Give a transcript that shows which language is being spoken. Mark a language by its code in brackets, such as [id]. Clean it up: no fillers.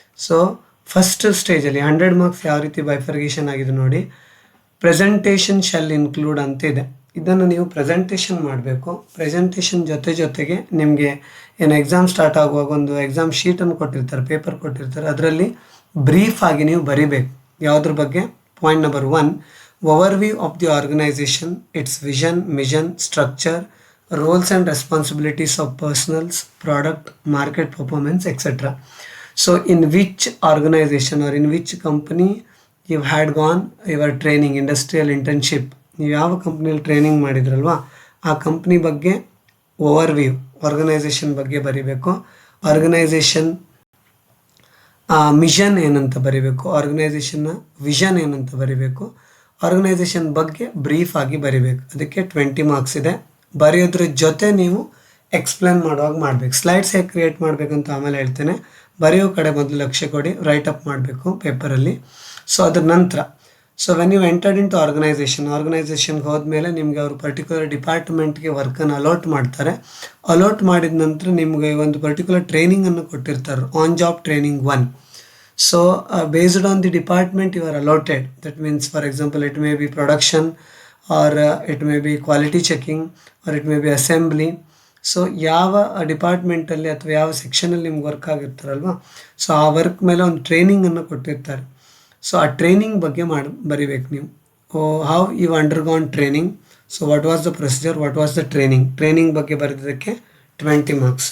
[kn] So first ಸ್ಟೇಜಲ್ಲಿ 100 marks ಯಾವ ರೀತಿ ಬೈಫರ್ಗೇಷನ್ ಆಗಿದೆ ನೋಡಿ. ಪ್ರೆಸೆಂಟೇಷನ್ ಶೆಲ್ ಇನ್ಕ್ಲೂಡ್ ಅಂತ ಇದೆ. ಇದನ್ನು ನೀವು ಪ್ರೆಸೆಂಟೇಷನ್ ಮಾಡಬೇಕು. ಪ್ರೆಸೆಂಟೇಷನ್ ಜೊತೆಗೆ ನಿಮಗೆ ಏನು ಎಕ್ಸಾಮ್ ಸ್ಟಾರ್ಟ್ ಆಗುವಾಗ ಒಂದು ಎಕ್ಸಾಮ್ ಶೀಟನ್ನು ಕೊಟ್ಟಿರ್ತಾರೆ, ಪೇಪರ್ ಕೊಟ್ಟಿರ್ತಾರೆ. ಅದರಲ್ಲಿ ಬ್ರೀಫ್ ಆಗಿ ನೀವು ಬರಿಬೇಕು. ಯಾವುದ್ರ ಬಗ್ಗೆ? [en] Point number 1, overview of the organization, its vision, mission, structure, roles and responsibilities of personnels, product, market performance, etc. So in which organization or in which company you had gone your training, industrial internship, [kn] ನೀವು ಯಾವ ಕಂಪ್ನಿಯಲ್ಲಿ training ಮಾಡಿದ್ರಲ್ವಾ ಆ company ಬಗ್ಗೆ overview, organisation ಬಗ್ಗೆ ಬರಿಬೇಕು. Organisation mission ಏನಂತ ಬರಿಬೇಕು, ಆರ್ಗನೈಸೇಷನ್ನ vision ಏನಂತ ಬರಿಬೇಕು, ಆರ್ಗನೈಸೇಷನ್ ಬಗ್ಗೆ ಬ್ರೀಫ್ ಆಗಿ ಬರಿಬೇಕು. ಅದಕ್ಕೆ 20 ಮಾರ್ಕ್ಸ್ ಇದೆ. ಬರೆಯೋದ್ರ ಜೊತೆ ನೀವು ಎಕ್ಸ್ಪ್ಲೇನ್ ಮಾಡುವಾಗ ಮಾಡಬೇಕು. ಸ್ಲೈಡ್ಸ್ ಹೇಗೆ ಕ್ರಿಯೇಟ್ ಮಾಡಬೇಕಂತ ಆಮೇಲೆ ಹೇಳ್ತೇನೆ. ಬರೆಯೋ ಕಡೆ ಮೊದಲು ಲಕ್ಷ್ಯ ಕೊಡಿ, ರೈಟ್ ಅಪ್ ಮಾಡಬೇಕು ಪೇಪರಲ್ಲಿ. ಸೊ ಅದ್ರ ನಂತರ [en] when you entered into [kn] ಆರ್ಗನೈಸೇಷನ್ಗೆ ಹೋದ್ಮೇಲೆ ನಿಮಗೆ ಅವರು ಪರ್ಟಿಕ್ಯುಲರ್ ಡಿಪಾರ್ಟ್ಮೆಂಟ್ಗೆ ವರ್ಕನ್ನು ಅಲಾಟ್ ಮಾಡ್ತಾರೆ. ಅಲಾಟ್ ಮಾಡಿದ ನಂತರ ನಿಮಗೆ ಒಂದು ಪರ್ಟಿಕ್ಯುಲರ್ ಟ್ರೈನಿಂಗನ್ನು ಕೊಟ್ಟಿರ್ತಾರೆ, on job training 1. [en] So based on the department you are allotted. That means, for example, it may be production or it may be quality checking or it may be assembly. [kn] So ಯಾವ ಡಿಪಾರ್ಟ್ಮೆಂಟಲ್ಲಿ ಅಥವಾ ಯಾವ ಸೆಕ್ಷನಲ್ಲಿ ನಿಮ್ಗೆ work ಆಗಿರ್ತಾರಲ್ವ, so ಆ work ಮೇಲೆ ಒಂದು ಟ್ರೈನಿಂಗನ್ನು ಕೊಟ್ಟಿರ್ತಾರೆ. So ಆ ಟ್ರೈನಿಂಗ್ ಬಗ್ಗೆ ಬರಿಬೇಕು ನೀವು. [en] how you undergone training, so what was the procedure, what was the training [kn] ಬಗ್ಗೆ ಬರೆದಿದ್ದಕ್ಕೆ 20 ಮಾರ್ಕ್ಸ್.